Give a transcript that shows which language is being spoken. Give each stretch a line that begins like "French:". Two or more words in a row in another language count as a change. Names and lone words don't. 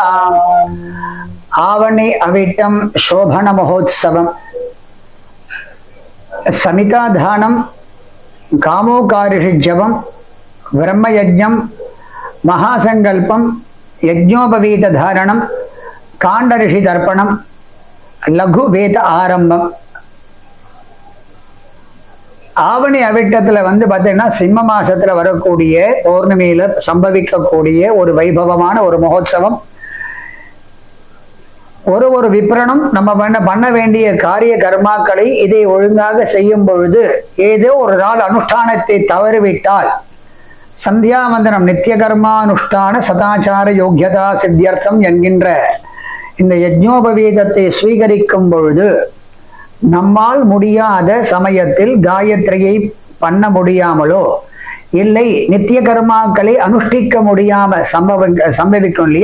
Sanskrit: आवणि अविट्टं शोभन महोत्सवम् समिताधानं कामोकारिषिज्जवं ब्रह्मयज्ञं महासंकल्पं यज्ञोपवीतधारणं काण्डऋषितर्पणं लघुवेद आरंभம்.
Tamil: ஆவணி அவிட்டத்துல பார்த்தீங்கன்னா சிம்ம மாசத்துல வரக்கூடிய பௌர்ணமியில சம்பவிக்கக்கூடிய ஒரு வைபவமான ஒரு மகோத்சவம். ஒரு விப்ரணம் நம்ம பண்ண வேண்டிய காரிய கர்மாக்களை இதை ஒழுங்காக செய்யும் பொழுது ஏதோ ஒரு நாள் அனுஷ்டானத்தை தவறிவிட்டால்
Sanskrit: संध्यावन्दनम् नित्य कर्मानुष्ठान सदाचार योग्यता सिद्ध्यर्थम्
Tamil: என்கின்ற இந்த யஜ்ஞோபவீதத்தை ஸ்வீகரிக்கும் பொழுது நம்மால் முடியாத சமயத்தில் காயத்ரியை பண்ண முடியாமலோ இல்லை நித்திய கர்மாக்களை அனுஷ்டிக்க முடியாம சம்பவிக்கும் இல்லையா.